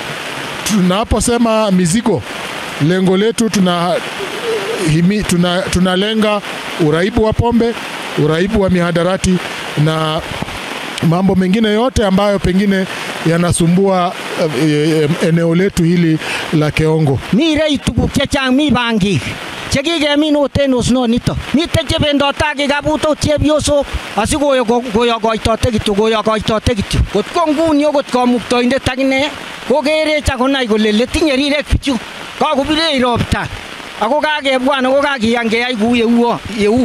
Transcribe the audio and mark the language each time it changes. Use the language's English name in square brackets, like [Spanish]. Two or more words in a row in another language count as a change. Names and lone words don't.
[Swahili] Tunaposema mizigo, lengo letu tunalenga uraibu wa pombe, uraibu wa mihadarati na mambo mengine yote ambayo pengine yanasumbua eneo letu hili la Keongo. [Kalenjin] Mi rei tuguk chechang, mi bangik chekikemin oten osnonito. Miten chebendotake kabutot chepyosok asikoyokoitote kityo. Kot ko nguni okot kamuktoindet akine kokerech akonai kole letinye rirek bichu, kakobirech ropta ako kakebwan ako kakiyan keyai kou yeu.